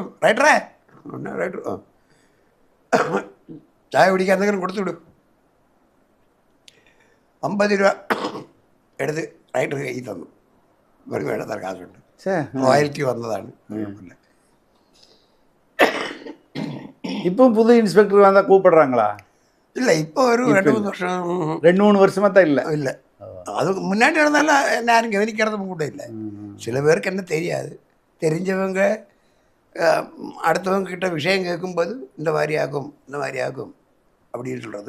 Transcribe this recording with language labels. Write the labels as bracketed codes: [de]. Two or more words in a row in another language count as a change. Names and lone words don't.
[ml] റൈറ്ററേ, റൈറ്റർ ചായ കുടിക്കാൻ എന്തെങ്കിലും കൊടുത്തു വിടും. 50 രൂപ എടുത്ത് റൈറ്റർ കയ്യിൽ തന്നു. ഒരു വേണ്ട കാശുണ്ട്, റോയൽറ്റി വന്നതാണ്. കുഴപ്പമില്ല. ഇപ്പം പുതിയ ഇൻസ്പെക്ടർ വന്നാൽ കൂപ്പിടുறாங்களா? [ta] இல்லை, இப்போ ஒரு 2-3 வருஷம் 2-3 வருஷமா தான் இல்லை. இல்லை, அது முன்னாடி இருந்தாலும் என்ன யாரும் கவனிக்கிறதும் கூட இல்லை. சில பேருக்கு என்ன தெரியாது, தெரிஞ்சவங்க அடுத்தவங்க கிட்ட விஷயம் கேட்கும்போது இந்த மாதிரி ஆகும் இந்த மாதிரி ஆகும் அப்படின்னு சொல்கிறது.